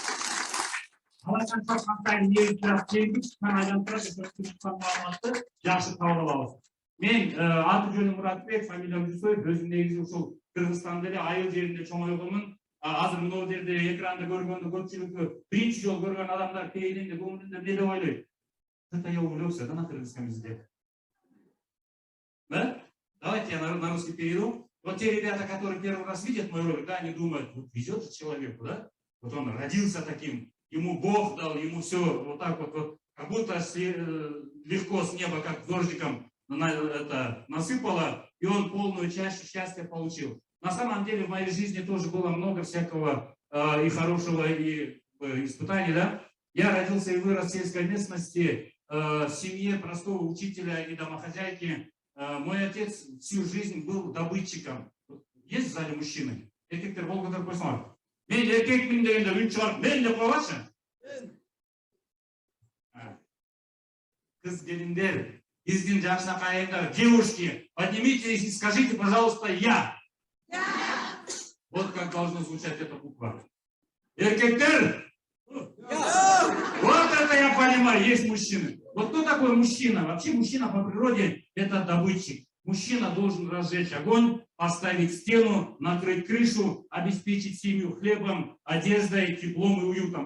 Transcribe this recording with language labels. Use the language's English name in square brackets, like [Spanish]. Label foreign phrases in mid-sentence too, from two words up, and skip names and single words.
[Kazakh] Жақсы табылып алабыз. [Kyrgyz] Мен аты жөнүм Муратбек, фамилиям Жусоев. Өзүм негизи ушул Кыргызстанда эле айыл жеринде чоңойгонмун. Азыр мына жерде экранда көргөндө көпчүлүккө биринчи жол көргөн адамдар пейилинде көңүлүндө эмне деп ойлойт? [Russian] Это я увлекся, да, на кыргызском языке. Да? Давайте я на русский перейду. Вот те ребята, которые первый раз видят мой ролик, да, они думают, вот везет же человеку, да? Вот он родился таким, ему Бог дал, ему все вот так вот как будто легко с неба, как дождиком насыпало, и он полную чашу счастья получил. На самом деле в моей жизни тоже было много всякого и хорошего, и испытаний, да? Я родился и вырос в сельской местности, в семье простого учителя и домохозяйки. Мой отец всю жизнь был добытчиком. Есть в зале мужчины? [Kyrgyz] Эркектер кол көтөрүп койсоңор. Мен эркекмин дегенде үн чыгарып, мен деп койгончу. Кыз келиндер, биздин жакшынакай айымдар, [Russian] девушки, поднимитесь и скажите, пожалуйста, я. Вот как должно звучать эта буква. [Kyrgyz] Эркектер? [Russian] Вот это я понимаю, есть мужчины. Вот кто такой мужчина? Вообще мужчина по природе это добытчик. Мужчина должен разжечь огонь, поставить стену, накрыть крышу, обеспечить семью хлебом, одеждой, теплом и уютом.